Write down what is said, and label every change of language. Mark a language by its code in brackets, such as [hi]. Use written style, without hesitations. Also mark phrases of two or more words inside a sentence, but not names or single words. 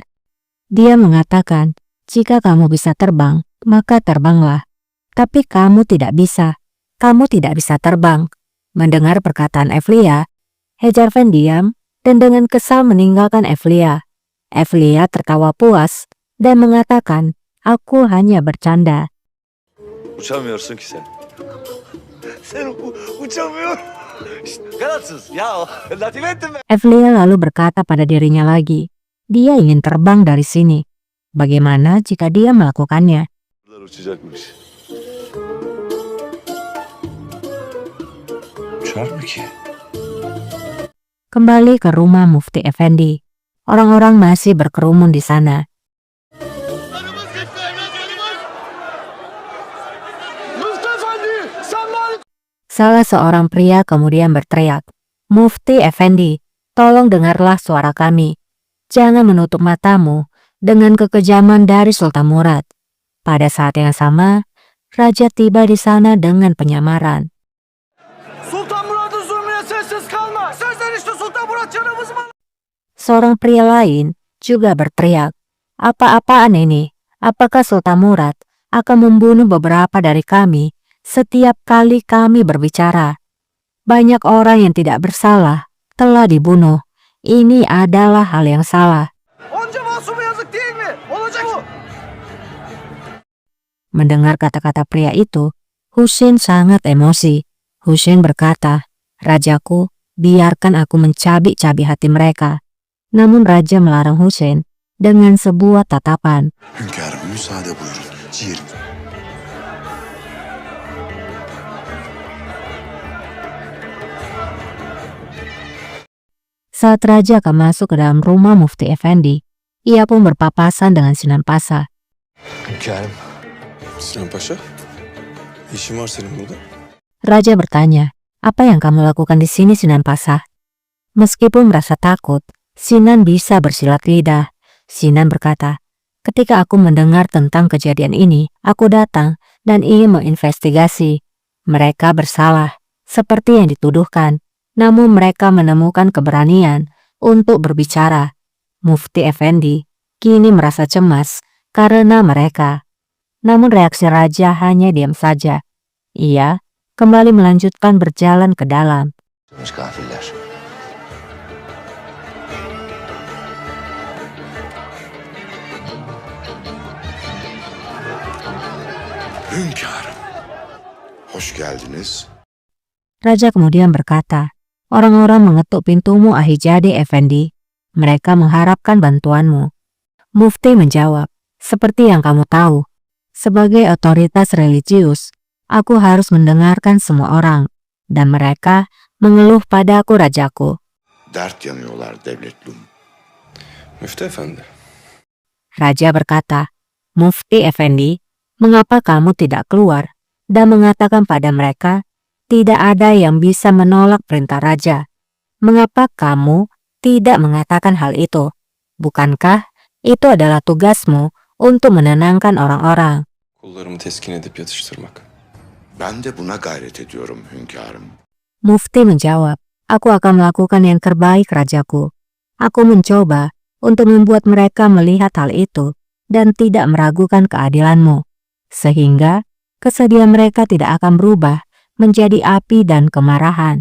[id] Dia mengatakan, jika kamu bisa terbang, maka terbanglah. Tapi kamu tidak bisa. Kamu tidak bisa terbang. Mendengar perkataan Evlia, Hejarven diam dan dengan kesal meninggalkan Evlia. Evlia tertawa puas dan mengatakan, aku hanya bercanda. [tr] Uçamıyorsun ki sen. Sen uçamıyorsun. Kanatsız ya. Latife ettin be. [id] Evlia lalu berkata pada dirinya lagi, dia ingin terbang dari sini. Bagaimana jika dia melakukannya? Uçacakmış. Uçar mı ki? Kembali ke rumah Mufti Effendi. Orang-orang masih berkerumun di sana. Salah seorang pria kemudian berteriak, Mufti Effendi, tolong dengarlah suara kami. Jangan menutup matamu dengan kekejaman dari Sultan Murad. Pada saat yang sama, raja tiba di sana dengan penyamaran. [tr] Sultan Murad'ın zulmüne sessiz kalma. Serzenişte Sultan Murad canımız mı? [id] Seorang pria lain juga berteriak, apa-apaan ini? Apakah Sultan Murad akan membunuh beberapa dari kami setiap kali kami berbicara? Banyak orang yang tidak bersalah telah dibunuh. Ini adalah hal yang salah. [tr] Onca masuma yazık değil mi? Olacak bu. [id] Mendengar kata-kata pria itu, Husin sangat emosi. Husin berkata, Rajaku, biarkan aku mencabik-cabik hati mereka. Namun raja melarang Husin dengan sebuah tatapan. [tr] Hünkârım müsaade buyurun. Ciğerim. [id] Saat raja akan masuk ke dalam rumah Mufti Effendi, ia pun berpapasan dengan Sinan Pasa. [tr] Hünkârım. Sinan Paşa, işin var senin burada. [id] Raja bertanya, apa yang kamu lakukan di sini Sinan Pasa? Meskipun merasa takut, Sinan bisa bersilat lidah. Sinan berkata, ketika aku mendengar tentang kejadian ini, aku datang dan ingin menginvestigasi. Mereka bersalah, seperti yang dituduhkan. Namun mereka menemukan keberanian untuk berbicara. Mufti Effendi kini merasa cemas karena mereka. Namun reaksi raja hanya diam saja. Ia kembali melanjutkan berjalan ke dalam. [tr] Kafirler. Hünkârım. Hoş geldiniz. [id] Raja kemudian berkata, orang-orang mengetuk pintumu Ahijadi Effendi. Mereka mengharapkan bantuanmu. Mufti menjawab, seperti yang kamu tahu, sebagai otoritas religius, aku harus mendengarkan semua orang, dan mereka mengeluh padaku rajaku. [tr] Dert yanıyorlar devletlum. Müftü Efendi. [id] Raja berkata, Mufti Effendi, mengapa kamu tidak keluar dan mengatakan pada mereka, tidak ada yang bisa menolak perintah raja. Mengapa kamu tidak mengatakan hal itu? Bukankah itu adalah tugasmu untuk menenangkan orang-orang? [tr] Kullarımı teskin edip yatıştırmak. Ben de buna gayret ediyorum hünkârım. [id] Mufti menjawab, aku akan melakukan yang terbaik rajaku. Aku mencoba untuk membuat mereka melihat hal itu dan tidak meragukan keadilanmu. Sehingga kesedihan mereka tidak akan berubah menjadi api dan kemarahan.